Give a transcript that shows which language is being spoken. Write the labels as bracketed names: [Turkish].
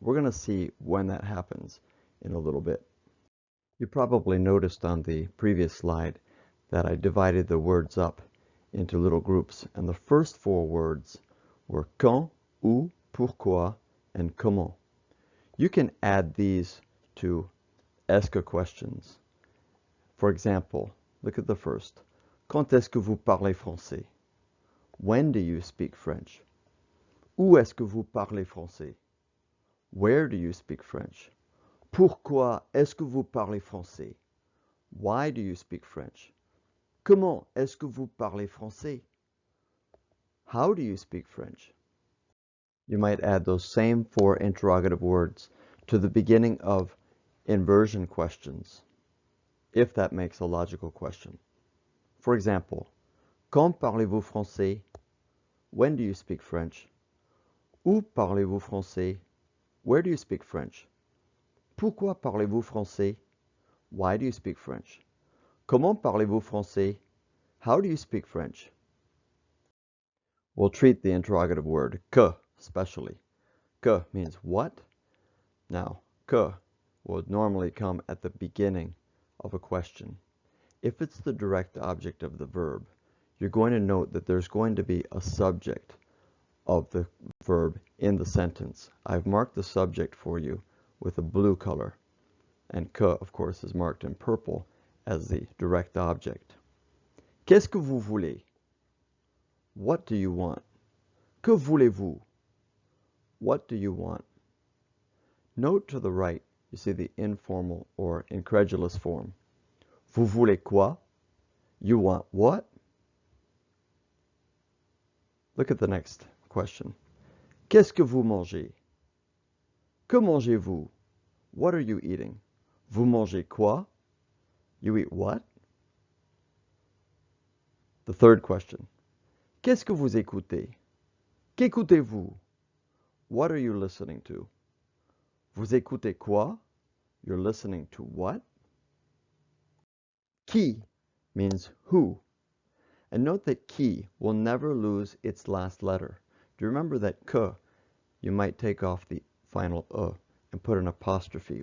[English] We're going to see when that happens in a little bit. You probably noticed on the previous slide that I divided the words up into little groups, and the first 4 words were quand, où, pourquoi, and comment. You can add these to est-ce que questions. For example, look at the first. [French] Quand est-ce que vous parlez français? [English] When do you speak French? [French] Où est-ce que vous parlez français? [English] Where do you speak French? [French] Pourquoi est-ce que vous parlez français? [English] Why do you speak French? [French] Comment est-ce que vous parlez français? [English] How do you speak French? You might add those same 4 interrogative words to the beginning of inversion questions, if that makes a logical question. For example, [French] quand parlez-vous français? [English] When do you speak French? [French] Où parlez-vous français? [English] Where do you speak French? [French] Pourquoi parlez-vous français? [English] Why do you speak French? [French] Comment parlez-vous français? [English] How do you speak French? We'll treat the interrogative word que especially. Que means what? Now, que would normally come at the beginning of a question. If it's the direct object of the verb, you're going to note that there's going to be a subject of the verb in the sentence. I've marked the subject for you with a blue color, and que, of course, is marked in purple as the direct object. [French] Qu'est-ce que vous voulez? [English] What do you want? [French] Que voulez-vous? [English] What do you want? Note to the right, you see the informal or incredulous form. [French] Vous voulez quoi? [English] You want what? Look at the next question. [French] Qu'est-ce que vous mangez? Que mangez-vous? [English] What are you eating? [French] Vous mangez quoi? [English] You eat what? The third question. [French] Qu'est-ce que vous écoutez? Qu'écoutez-vous? [English] What are you listening to? [French] Vous écoutez quoi? [English] You're listening to what? Qui means who. And note that qui will never lose its last letter. Do you remember that que, you might take off the final and put an apostrophe?